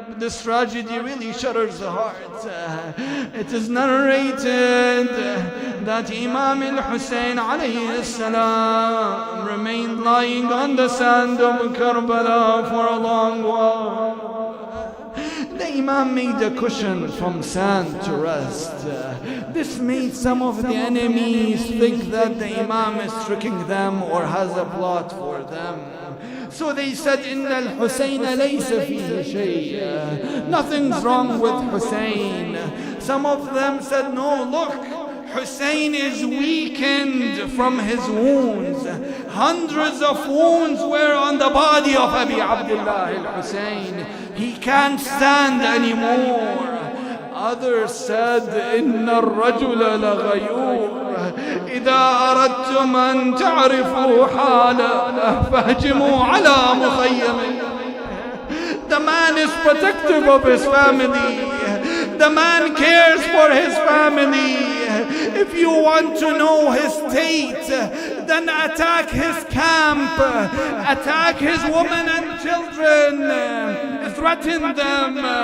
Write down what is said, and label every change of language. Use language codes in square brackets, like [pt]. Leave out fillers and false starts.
[en] This tragedy really shudders the heart. It is narrated that Imam al-Hussein alayhi salam remained lying on the sand of Karbala for a long while. The Imam made a cushion from sand to rest. This made some of the enemies think that the Imam is tricking them or has a plot for them. So they said, [ar] إِنَّ الْحُسَيْنَ لَيْسَ فِيهِ شَيْءٍ. [en] Nothing's wrong with Hussein. Some of them said, no, look, Hussein is weakened from his wounds. Hundreds of wounds were on the body of Abi Abdullah al-Hussein. He can't stand anymore. Others said, [ar] إِنَّ الرَّجُلَ لَغَيُورٌ إِذَا أَرَدْتُمْ أَن تَعْرِفُوا حَالَهُ فَاهْجِمُوا عَلَى مُخَيَّمِهِ. [en] The man is protective of his family. The man cares for his family. If you want to know his state, then attack his camp, attack his women and children, threaten them.